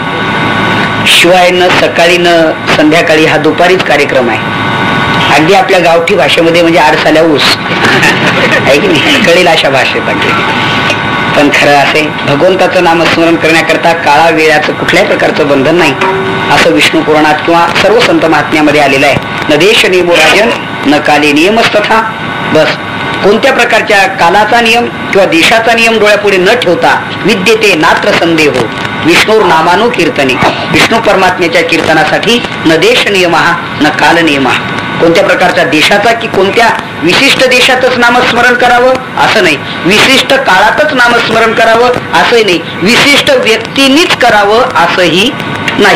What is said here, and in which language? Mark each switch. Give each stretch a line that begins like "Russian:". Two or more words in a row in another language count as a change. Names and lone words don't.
Marathi: शिवाय न सकाळी न संध्याकाळी हा दुपारीच कार्यक्रम आहे. अगदी आपल्या गावठी भाषेमध्ये म्हणजे आडसाल्या ऊस आहे की नाही, कळेल अशा भाषेत अगदी. पण खरं असे भगवंताचं नामस्मरण करण्याकरता काळा वेळाचं कुठल्याही प्रकारचं बंधन नाही असं विष्णू पुराणात किंवा सर्व संत महात्म्यामध्ये आलेलं आहे.
Sanskrit: न देश नियमो राजन न काले नियमच तथा.
Marathi: बस कोणत्या प्रकारच्या कालाचा नियम किंवा देशाचा नियम डोळ्यापुढे न ठेवता
Sanskrit: विद्येते नात्र संदेहो विष्णूर नामानो कीर्तने.
Marathi: विष्णू परमात्म्याच्या कीर्तनासाठी न देश नियम न काल नियम. कोणत्या प्रकारच्या देशाचा की कोणत्या विशिष्ट देशातच नामस्मरण करावं असं नाही, विशिष्ट काळातच नामस्मरण करावं असंही नाही, विशिष्ट व्यक्तींनीच करावं असंही नाही.